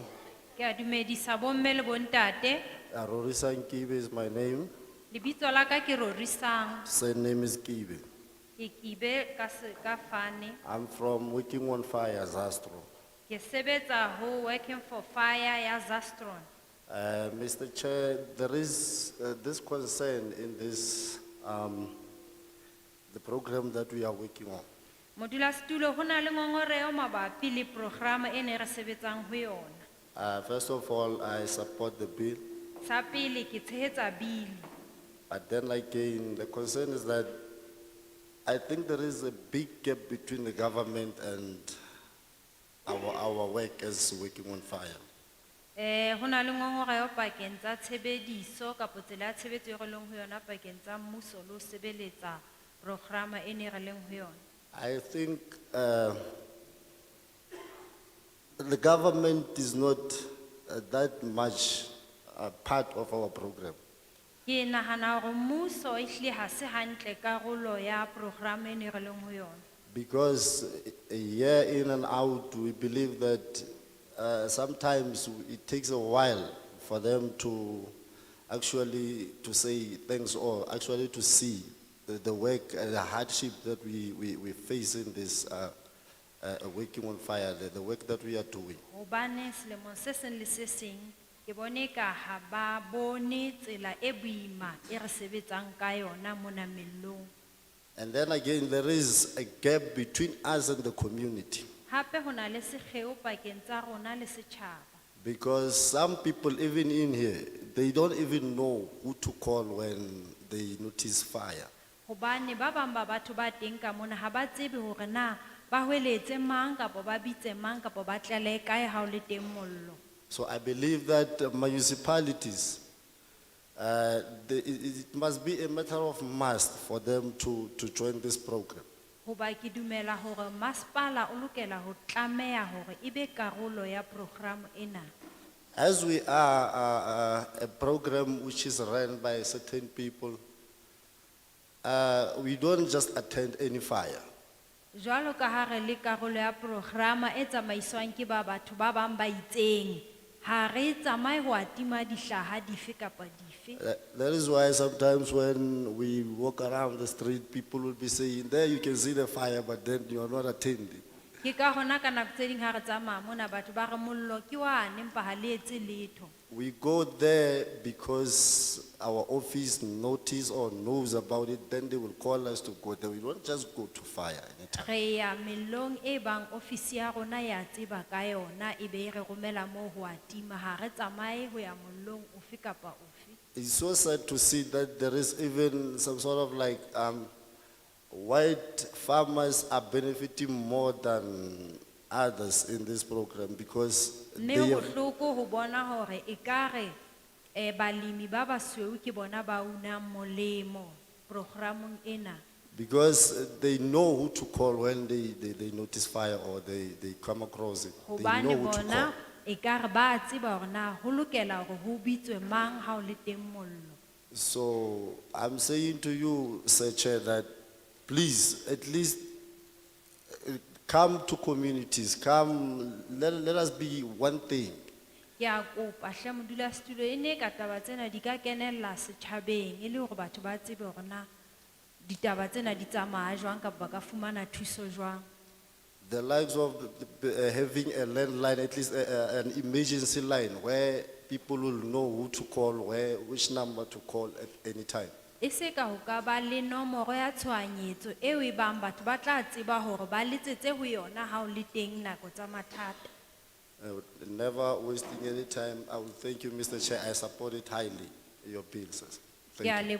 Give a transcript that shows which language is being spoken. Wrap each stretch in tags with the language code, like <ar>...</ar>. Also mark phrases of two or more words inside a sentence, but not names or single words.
<st>ke a dumedisa bomme le bontate.</st> <en>Rorisan Kibe is my name.</en> <st>Lebitso la ka ke Rorisang.</st> <en>Surname is Kibe.</en> <st>Ke Kibe ka fane.</st> <en>I'm from Working on Fire, Zastro.</en> <st>Ke sebetsa ho Working for Fire ya Zastron.</st> <en>Mr. Chair, there is this concern in this, the program that we are working on.</en> <st>Modulasetulo ho na le ngongoreo mabapi le programa e ne re sebetsang ho yona.</st> <en>First of all, I support the bill,</en> <st>Sa pele ke tshehetsa bili.</st> <en>but then again, the concern is that I think there is a big gap between the government and our work as Working on Fire.</en> <st>Ho na le ngongoreo pakeng tsa tshebediso kapo tsela ya tshebetso e re leng ho yona pakeng tsa mmuso le ho sebeletsa programa e ne re leng ho yona.</st> <en>I think the government is not that much part of our program.</en> <st>Ke nahana hore mmuso ehlile ha se hantle karolo ya programa e ne re leng ho yona.</st> <en>Because a year in and out, we believe that sometimes it takes a while for them to actually to say things or actually to see the work and the hardship that we face in this Working on Fire, the work that we are doing.</en> <st>Hobane selemong se seng le se seng ke bone ka ha ba bone tsela e boima e re sebetsang ka yona mona mellong.</st> <en>And then again, there is a gap between us and the community.</en> <st>Hape ho na le sekgeo pakeng tsa rona le setjhaba.</st> <en>Because some people, even in here, they don't even know who to call when they notice fire.</en> <st>Hobane ba bang ba batho ba teng ka mona ha ba tsebe hore na ba hweletse mang kapo ba bitse mang kapo ba tlale kae ha o le teng mollo.</st> <en>So I believe that municipalities, it must be a matter of must for them to join this program.</en> <st>Hoba ke dumela hore masepala o lokela ho tlameha hore ebe karolo ya program ena.</st> <en>As we are a program which is run by certain people, we don't just attend any fire.</en> <st>Jwalo ka ha re le karolo ya programa e tsamaiswang ke ba batho ba bang ba itseng, ha re tsamaye ho atima dihlaha dife kapa dife.</st> <en>That is why sometimes when we walk around the street, people will be saying, there you can see the fire, but then you are not attending.</en> <st>Ke ka hona ka nako tse ding ha re tsamaya mona batho ba re mollo ke wane empa ha le etse letho.</st> <en>We go there because our office notice or knows about it, then they will call us to go there. We don't just go to fire anytime.</en> <st>Re ya mellong e bang ofisi ya rona ya tseba ka yona e be e re romela moo ho atima, ha re tsamaye ho ya mollong ofe kapa ofe.</st> <en>It's so sad to see that there is even some sort of like white farmers are benefiting more than others in this program because</en> <st>Mme</st> <en>they</en> <st>ho</st> <en>have,</en> <st>hloko ho bona hore ekare balemi ba basweu ke bona ba unang molemo programong ena.</st> <en>because they know who to call when they notice fire or they come across it. They know</en> <st>Hobane</st> <en>who to call.</en> <st>bona ekare ba tseba hore na ho lokela hore ho bitswe mang ha o le teng mollo.</st> <en>So I'm saying to you, Sir Chair, that please, at least come to communities, let us be one thing.</en> <st>Ke a kopa hle modulasetulo e ne ka taba tsena di ka kenella setjhabeng e le hore batho ba tsebe hore na ditaba tsena di tsamaya jwang kapa ba ka fumana thuso jwang.</st> <en>The likes of having a landline, at least an emergency line where people will know who to call, which number to call at any time.</en> <st>E se ka ho ka ba le nomoro ya tshohanyetso eo e bang batho ba tla tseba hore ba letsetse ho yona ha o le teng nako tsa mathata.</st> <en>Never wasting any time. I will thank you, Mr. Chair. I support it highly, your bill, sir.</en> <st>Ke a</st> <en>Thank you.</en>